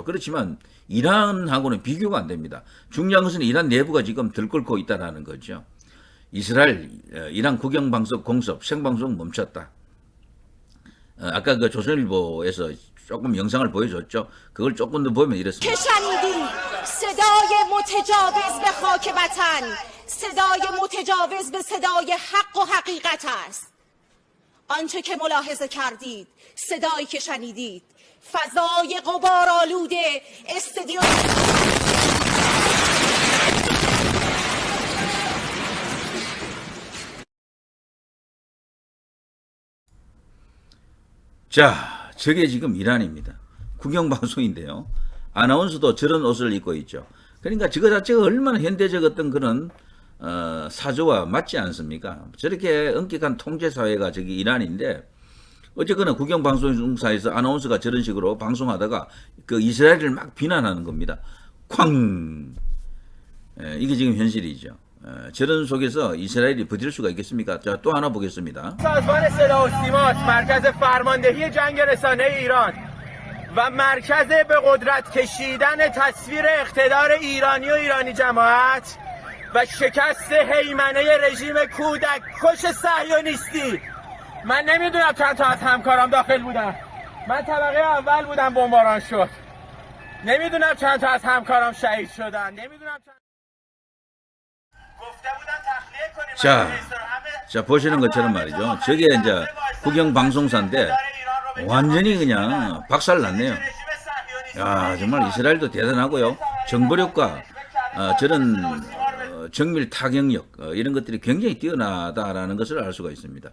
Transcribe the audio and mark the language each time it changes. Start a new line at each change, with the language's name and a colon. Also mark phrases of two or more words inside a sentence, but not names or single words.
Korean: 그렇지만 이란하고는 비교가 안 됩니다. 중요한 것은 이란 내부가 지금 들끓고 있다는 거죠. 이스라엘, 이란 국영방송 공습, 생방송 멈췄다. 아까 그 조선일보에서 조금 영상을 보여줬죠. 그걸 조금 더 보면 이렇습니다.
Persian: صدای متجاوز به خاک وطن صدای متجاوز به صدای حق و حقیقت است. آنچه که ملاحظه کردید، صدایی که شنیدید، فضای غبارآلود استادیوم
Korean: 자, 저게 지금 이란입니다. 국영방송인데요. 아나운서도 저런 옷을 입고 있죠. 그러니까 저거 자체가 얼마나 현대적 어떤 그런 사조와 맞지 않습니까? 저렇게 엄격한 통제 사회가 저기 이란인데 어쨌거나 국영방송사에서 아나운서가 저런 식으로 방송하다가 그 이스라엘을 막 비난하는 겁니다. 쾅! 이게 지금 현실이죠. 저런 속에서 이스라엘이 버틸 수가 있겠습니까? 자, 또 하나 보겠습니다.
Persian: سازمان صدا و سیما مرکز فرماندهی جنگ رسانه ایران و مرکز به قدرت کشیدن تصویر اقتدار ایرانی و ایرانی جماعت و شکست هیمنه رژیم کودک کش صهیونیستی. من نمیدونم چند تا از همکارام داخل بودن. من طبقه اول بودم بمباران شد. نمیدونم چند تا از همکارام شهید شدن. نمیدونم چند گفته بودن تخلیه کنیم.
Korean: 자, 보시는 것처럼 말이죠. 저게 이제 국영방송사인데 완전히 그냥 박살났네요. 야, 정말 이스라엘도 대단하고요. 정보력과 저런 정밀 타격력 이런 것들이 굉장히 뛰어나다라는 것을 알 수가 있습니다.